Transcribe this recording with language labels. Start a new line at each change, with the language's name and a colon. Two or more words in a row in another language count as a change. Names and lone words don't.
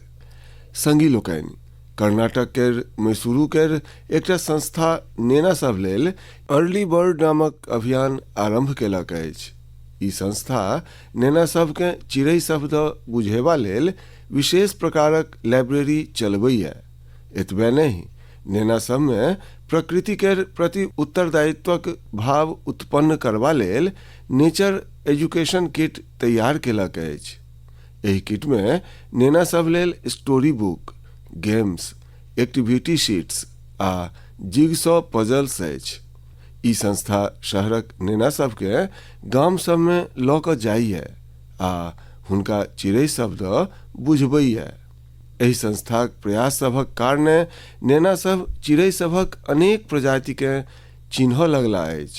Maithili: संगी लोकनि, कर्नाटक केर मैसूरू केर एकटा संस्था नेना सब लेल अर्ली बर्ड नामक अभियान आरंभ केलक अछि। ई संस्था नेना सबके चिड़ै शब्द बुझेबा लेल विशेष प्रकारक लाइब्रेरी चलबैए। एतबे नहीं, नेना सब में प्रकृति केर प्रति उत्तरदायित्वक भाव उत्पन्न करबा लेल
English: nature education kit
Maithili: तैयार केलक अछि। एहि किट में नेना सब लेल
English: story book,
Maithili: गेम्स,
English: activity sheets
Maithili: आ
English: jigsaw puzzles
Maithili: अछि। ई संस्था शहरक नेना सबके गाम सबमे लऽ कऽ जाइए आ हुनका चिड़ै शब्द बुझबैए। एहि संस्थाक प्रयास सभक कारणे नेना सब चिड़ै सभक अनेक प्रजातिके चिन्ह लगला अछि।